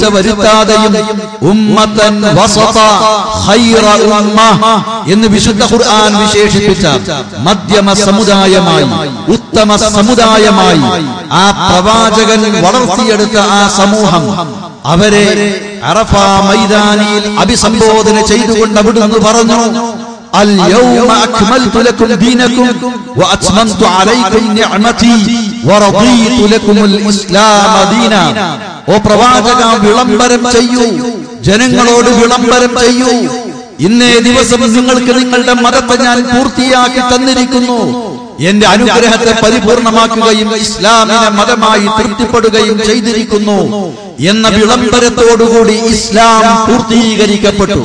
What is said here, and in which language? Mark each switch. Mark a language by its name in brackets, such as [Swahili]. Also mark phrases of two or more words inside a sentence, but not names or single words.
[Malayalam] വരുത്താതെയും [Arabic] أمة وسطا خير أمة [Malayalam] എന്ന് വിശുദ്ധ ഖുർആൻ വിശേഷിപ്പിച്ച മധ്യമ സമുദായമായി, ഉത്തമ സമുദായമായി ആ പ്രവാചകൻ വളർത്തിയെടുത്ത ആ സമൂഹം, അവരെ അറഫ മൈതാനിയിൽ അഭിസംബോധന ചെയ്തുകൊണ്ട് അവിടുന്ന് പറഞ്ഞു, [Arabic] اليوم أكملت لكم دينكم وأتممت عليكم نعمتي ورضيت لكم الإسلام دينا. [Malayalam] ഓ പ്രവാചക, വിളംബരം ചെയ്യൂ, ജനങ്ങളോട് വിളംബരം ചെയ്യൂ, ഇന്നേ ദിവസം നിങ്ങൾക്ക് നിങ്ങളുടെ മതത്തെ ഞാൻ പൂർത്തിയാക്കി തന്നിരിക്കുന്നു, എന്റെ അനുഗ്രഹത്തെ പരിപൂർണമാക്കുകയും ഇസ്ലാമിനെ മതമായി തൃപ്തിപ്പെടുകയും ചെയ്തിരിക്കുന്നു എന്ന വിളംബരത്തോടുകൂടി ഇസ്ലാം പൂർത്തീകരിക്കപ്പെട്ടു.